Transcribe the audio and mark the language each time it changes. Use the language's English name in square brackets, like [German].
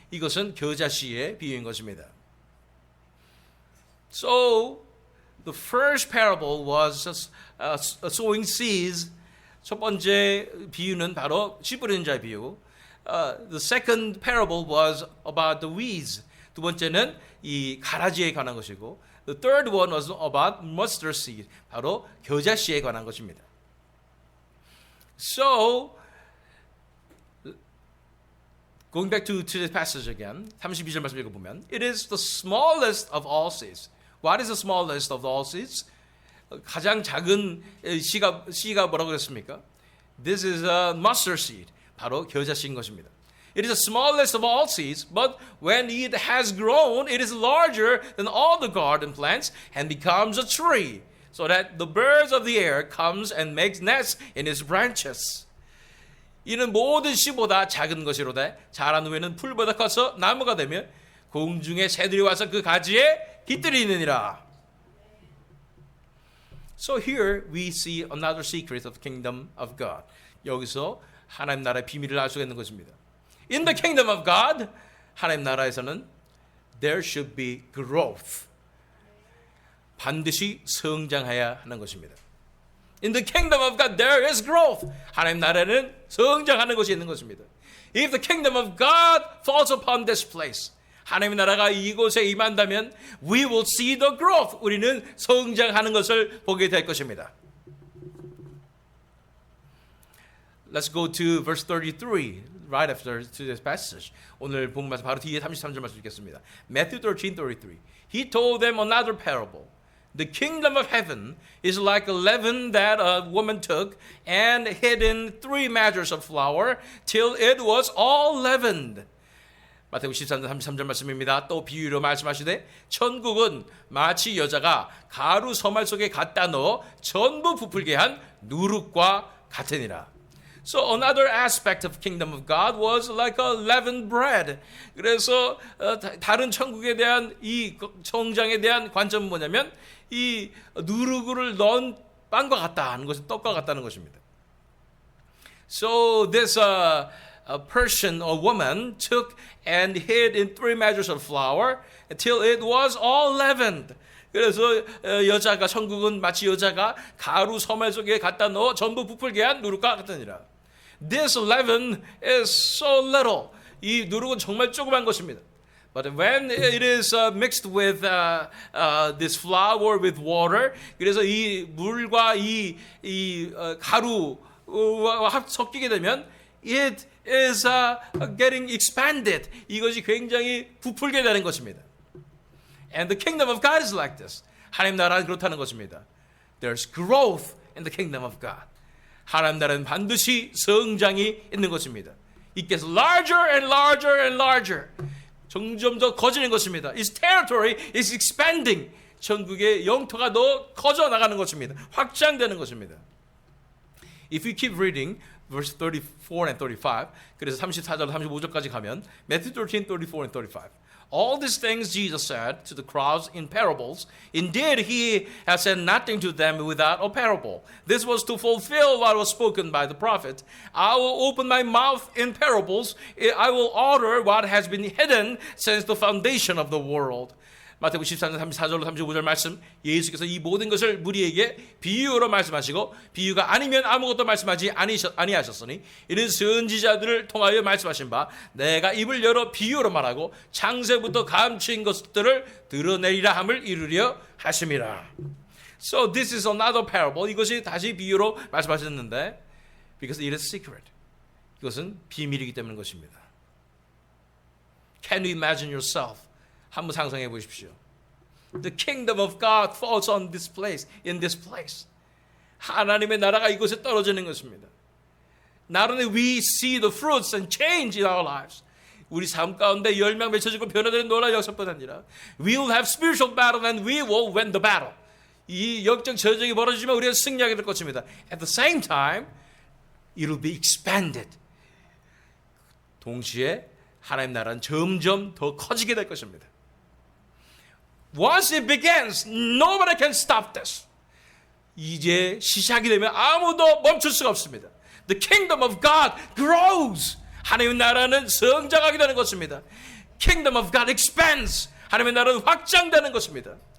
[Korean] 이것은 겨자씨의 비유인 것입니다. [English] So the first parable was sowing seeds. [Korean] 첫 번째 비유는 바로 씨 뿌리는 자의 비유. [English] The second parable was about the weeds. [Korean] 두 번째는 이 가라지에 관한 것이고, [English] the third one was about mustard seed. [Korean] 바로 겨자씨에 관한 것입니다. [English] So, going back to this passage again, [Korean] 32절 말씀 읽어보면, [English] it is the smallest of all seeds. What is the smallest of all seeds? [Korean] 가장 작은 씨가 뭐라고 그랬습니까? [English] This is a mustard seed. [Korean] 바로 겨자씨인 것입니다. [English] It is the smallest of all seeds, but when it has grown, it is larger than all the garden plants and becomes a tree, so that the birds of the air comes and makes nests in its branches. [Korean] 이는 모든 씨보다 작은 것이로되 자란 후에는 풀보다 커서 나무가 되며 공중의 새들이 와서 그 가지에 깃들이느니라. [English] So here we see another secret of the kingdom of God. [Korean] 여기서 하나님 나라의 비밀을 알 수가 있는 것입니다. [English] In the kingdom of God, [Korean] 하나님 나라에서는 [English] there should be growth. [Korean] 반드시 성장해야 하는 것입니다. [English] In the kingdom of God, there is growth. [Korean] 하나님 나라에는 성장하는 것이 있는 것입니다. [English] If the kingdom of God falls upon this place, [Korean] 하나님의 나라가 이곳에 임한다면 [English] we will see the growth. [Korean] 우리는 성장하는 것을 보게 될 것입니다. [English] Let's go to verse 33, right after to this passage. [Korean] 오늘 본문 말씀 바로 뒤에 33절 말씀 읽겠습니다. [English] Matthew 13:33. He told them another parable. The kingdom of heaven is like a leaven that a woman took and hid in 3 measures of flour till it was all leavened. [Korean] 마태복음 13장 33절 말씀입니다. 또 비유로 말씀하시되 천국은 마치 여자가 가루 서말 속에 갖다 넣어 전부 부풀게 한 누룩과 같으니라. [English] So another aspect of kingdom of God was like a leavened bread. [Korean] 그래서 다른 천국에 대한 이 성장에 대한 관점은 뭐냐면 이 누룩을 넣은 빵과 같다는 것이 떡과 같다는 것입니다. [English] So this a person or woman took and hid in 3 measures of flour until it was all leavened. [Korean] 그래서 여자가 천국은 마치 여자가 가루 서말 속에 갖다 넣어 전부 부풀게 한 누룩과 같으니라. [English] This leaven is so little. [Korean] 이 누룩은 정말 조그만 것입니다. [English] But when it is mixed with this flour with water, [Korean] 그래서 이 물과 이 가루와 섞이게 되면 [English] it is getting expanded. [Korean] 이것이 굉장히 부풀게 되는 것입니다. [English] And the kingdom of God is like this. [Korean] 하나님 나라는 그렇다는 것입니다. [English] There's growth in the kingdom of God. [Korean] 하나님 나라는 반드시 성장이 있는 것입니다. [English] It gets larger and larger and larger. [Korean] 점점 더 커지는 것입니다. [English] Its territory is expanding. [Korean] 천국의 영토가 더 커져 나가는 것입니다. 확장되는 것입니다. [English] If you keep reading verse 34 and 35, [Korean] 그래서 34절 35절까지 가면 [English] Matthew 13, 34 and 35. All these things Jesus said to the crowds in parables. Indeed, he has said nothing to them without a parable. This was to fulfill what was spoken by the prophet. I will open my mouth in parables. I will utter what has been hidden since the foundation of the world. [Korean] 마태복음 14장 34절로 35절 말씀, 예수께서 이 모든 것을 무리에게 비유로 말씀하시고 비유가 아니면 아무것도 말씀하지 아니하셨으니 이는 선지자들을 통하여 말씀하신 바 내가 입을 열어 비유로 말하고 창세부터 감추인 것들을 드러내리라 함을 이루려 하심이라. [English] So this is another parable. [Korean] 이것이 다시 비유로 말씀하셨는데 [English] because it is secret. [Korean] 이것은 비밀이기 때문인 것입니다. [English] Can you imagine yourself? [Korean] 한번 상상해 보십시오. [English] The kingdom of God falls on this place, in this place. [Korean] 하나님의 나라가 이곳에 떨어지는 것입니다. [English] Not only we see the fruits and change in our lives. [Korean] 우리 삶 가운데 열매가 맺혀지고 변화되는 놀라운 역사뿐 아니라 [English] we will have spiritual battle and we will win the battle. [Korean] 이 영적 전쟁이 벌어지지만 우리가 승리하게 될 것입니다. [English] At the same time, it will be expanded. [Korean] 동시에 하나님 나라는 점점 더 커지게 될 것입니다. [English] Once it begins, nobody can stop this. [Korean] 이제 시작이 되면 아무도 멈출 수가 없습니다. [English] The kingdom of God grows. [Korean] 하나님의 나라는 성장하게 되는 것입니다. [English] Kingdom of God expands. [Korean] 하나님의 나라는 확장되는 것입니다.